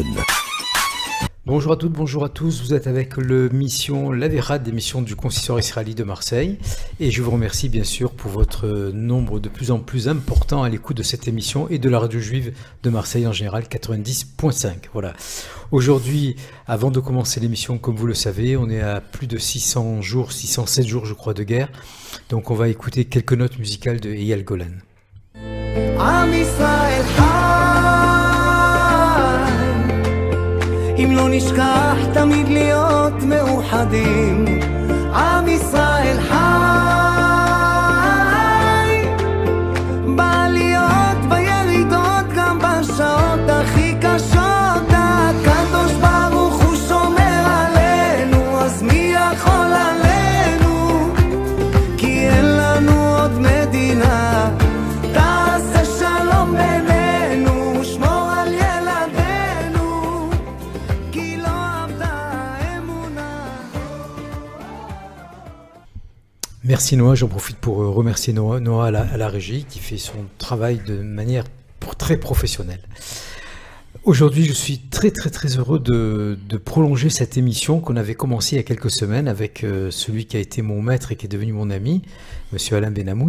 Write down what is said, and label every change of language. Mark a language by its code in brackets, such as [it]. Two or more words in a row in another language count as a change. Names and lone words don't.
[fr] Bonjour à toutes, bonjour à tous, vous êtes avec l'émission La Vérade, émission du consistoire israélite de Marseille, et je vous remercie bien sûr pour votre nombre de plus en plus important à l'écoute de cette émission et de la radio juive de Marseille en général, 90.5. Voilà. Aujourd'hui, avant de commencer l'émission, comme vous le savez, on est à plus de 600 jours, 607 jours je crois de guerre, donc on va écouter quelques notes musicales de Eyal Golan. [he] אם לא נשכח תמיד להיות מאוחדים עם ישראל חי בעליות בירידות גם בשעות הכי קשות הקדוש ברוך הוא שומר עלינו אז מי יכול עלינו כי אין לנו עוד מדינה תעשה שלום בינינו שמור על ילדינו [fr] Merci Noah, j'en profite pour remercier Noah à la régie qui fait son travail de manière très professionnelle. Aujourd'hui, je suis très heureux de prolonger cette émission qu'on avait commencée il y a quelques semaines avec celui qui a été mon maître et qui est devenu mon ami, Monsieur Alain Benamou.